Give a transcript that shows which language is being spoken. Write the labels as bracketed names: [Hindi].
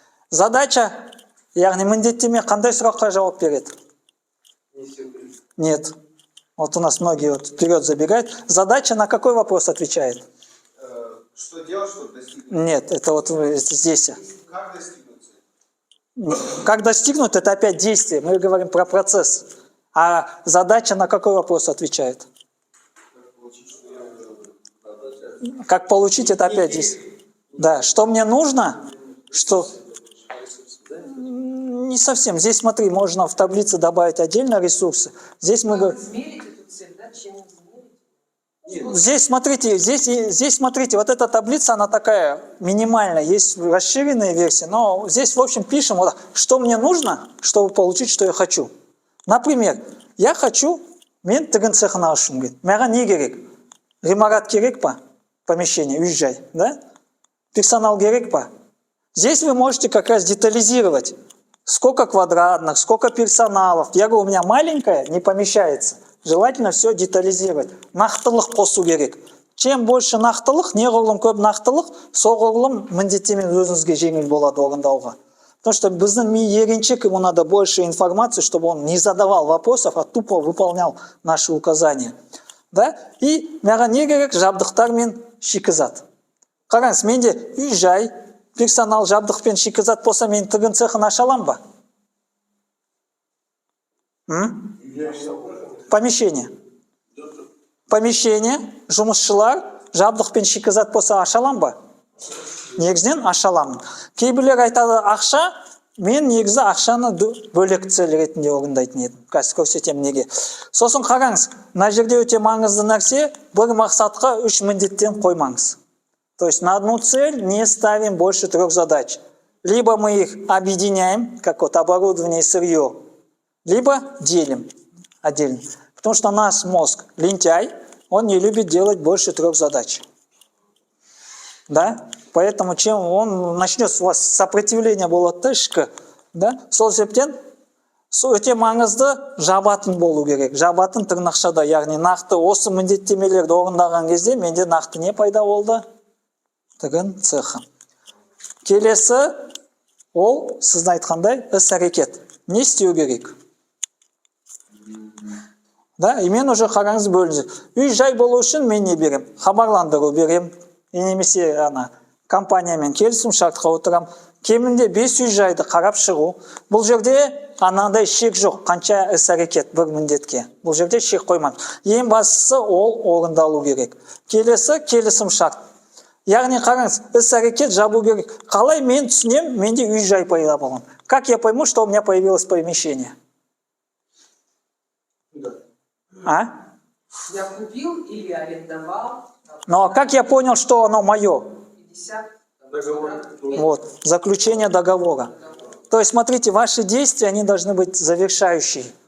[Kazakh] Задача, яғни міндеттеме қандай сұраққа жауап береді? [Russian] Нет. Вот у нас многие вперед забегают. Задача на какой вопрос отвечает? Что делать, чтобы достигнуть? Нет, это вот здесь. Как достигнуть? Как достигнуть, это опять действие. Мы говорим про процесс. А задача на какой вопрос отвечает? Как получить, это опять действие. Да, что мне нужно? Что? Не совсем. Здесь, смотри, можно в таблице добавить отдельно ресурсы. Здесь мы говорим... Измерить эту цель, да? Чем измерить? Здесь смотрите, вот эта таблица, она такая минимальная, есть расширенные версии, но здесь, в общем, пишем, вот, что мне нужно, чтобы получить, что я хочу. Например, я хочу, [Kazakh] мен тігін цехына ашым келді. Маған не керек? Ғимарат керек па? [Russian] Помещение, [Kazakh] үй-жай, да? Персонал керек па? [Russian] Здесь вы можете как раз детализировать, сколько квадратных, сколько персоналов. Я говорю, у меня маленькая, не помещается. Желательно все детализировать. [Kazakh] Нақтылық қосу керек. [Russian] Чем больше [Kazakh] нақтылық, неғұрлым көп нақтылық, соғұрлым міндеттемен өзіңізге жеңіл болады орындауға. [Russian] Потому что [Kazakh] біздің ми еренчик, [Russian] ему надо больше информации, чтобы он не задавал вопросов, а тупо выполнял наши указания. Да? И [Kazakh] маған не керек? Жабдықтар мен шикізат. Қараңыз, менде үй-жай, персонал, жабдық пен шикізат болса, мен тігін цехын аша алам ба? [Russian] Помещение. Помещение, [Kazakh] жұмысшылар, жабдық пен шикізат болса аша алам ба? Негізінен аша аламын. Кейбірлер айтады ақша, мен негізі ақшаны бөлек цель ретінде орындайтын едім. Қазір көрсетемін неге. Сосын қараңыз, мына жерде өте маңызды нәрсе, бір мақсатқа 3 міндеттен қоймаңыз. [Russian] То есть на одну цель не ставим больше 3 задач. Либо мы их объединяем, как вот оборудование и сырье, либо делим отдельно. Потому что наш мозг лентяй, он не любит делать больше 3 задач. Да? Поэтому чем он начнет у вас сопротивление [Kazakh] болады да ішкі, [Russian] да? [Kazakh] Сол себептен өте маңызды жабатын болу керек. Жабатын тырнақшада, яғни нақты осы міндеттемелерді орындаған кезде менде нақты не пайда болды? Тігін цехы. Келесі ол сіздің айтқандай іс-әрекет. Не істеу керек? [Russian] Да, и [Kazakh] мен уже қараңыз бөліңіз. Үй-жай болу үшін мен не берем? Хабарландыру берем. И немесе компаниямен келісім шартқа отырам. Кемінде 5 үй-жайды қарап шығу. Бұл жерде анандай шек жоқ. Қанша іс-әрекет бір міндетке. Бұл жерде шек қоймам. Ең бастысы ол орындалу керек. Келесі келісім шарт. Яғни қараңыз, іс-әрекет жабу керек. Қалай мен түсінем, менде үй-жай пайда болған. [Russian] Как я пойму, что у меня появилось помещение? А? Я купил или арендовал. Но как я понял, что оно мое? 50. Вот, заключение договора. То есть, смотрите, ваши действия, они должны быть завершающие.